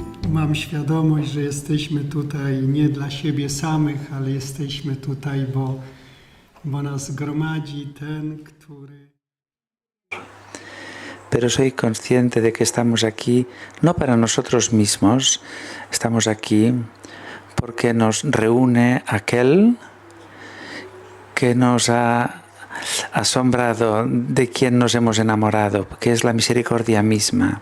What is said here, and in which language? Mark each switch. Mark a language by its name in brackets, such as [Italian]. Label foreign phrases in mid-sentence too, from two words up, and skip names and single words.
[Polish] mam świadomość, że jesteśmy tutaj nie dla siebie samych, ale jesteśmy tutaj, bo nas gromadzi ten, który... [Spanish] Pero soy consciente de que estamos aquí no para nosotros mismos, estamos aquí porque nos reúne aquel que nos ha asombrado, de quien nos hemos enamorado, que es la misericordia misma.